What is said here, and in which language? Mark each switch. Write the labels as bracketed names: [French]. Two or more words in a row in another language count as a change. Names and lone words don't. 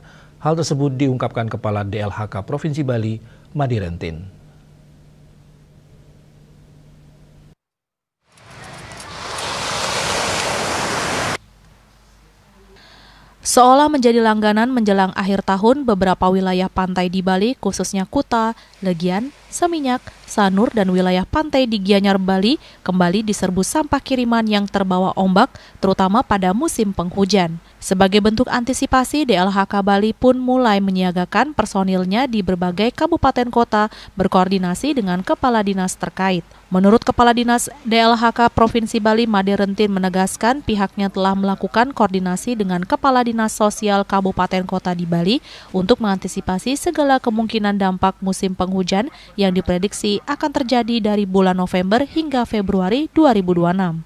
[Indonesian] Hal tersebut diungkapkan Kepala DLHK Provinsi Bali, Madi Rentin. Seolah menjadi langganan menjelang akhir tahun, beberapa wilayah pantai di Bali, khususnya Kuta, Legian, Seminyak, Sanur, dan wilayah pantai di Gianyar, Bali, kembali diserbu sampah kiriman yang terbawa ombak, terutama pada musim penghujan. Sebagai bentuk antisipasi, DLHK Bali pun mulai menyiagakan personilnya di berbagai kabupaten kota berkoordinasi dengan kepala dinas terkait. Menurut Kepala Dinas DLHK Provinsi Bali, Madi Rentin menegaskan pihaknya telah melakukan koordinasi dengan Kepala Dinas Sosial Kabupaten Kota di Bali untuk mengantisipasi segala kemungkinan dampak musim penghujan yang diprediksi akan terjadi dari bulan November hingga Februari 2026.